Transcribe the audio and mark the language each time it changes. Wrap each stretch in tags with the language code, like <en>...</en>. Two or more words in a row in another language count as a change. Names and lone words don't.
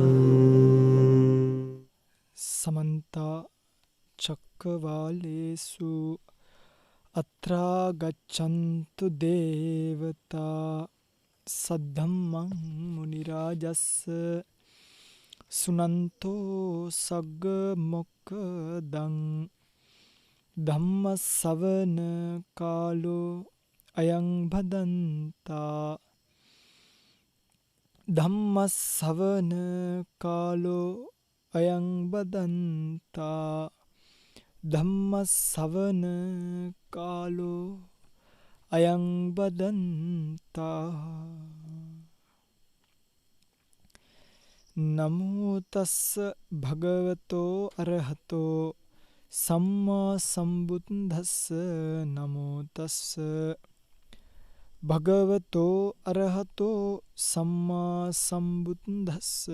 <pi>සමන්ත චක්කවාලේසු අත්‍රා ගච්ඡන්තු දේවතා සද්ධම්මං මුනි රාජස්ස සුනන්තෝ සග්ග මොක්ඛදං ධම්ම ශ්‍රවණ කාලෝ අයං භදන්තා ධම්ම ශ්‍රවණ කාලෝ අයං බදන්තා ධම්ම ශ්‍රවණ කාලෝ අයං බදන්තා නමෝ තස්ස භගවතෝ අරහතෝ සම්මා සම්බුද්දස්ස නමෝ තස්ස භගවතෝ අරහතෝ සම්මා සම්බුද්දස්ස</pi>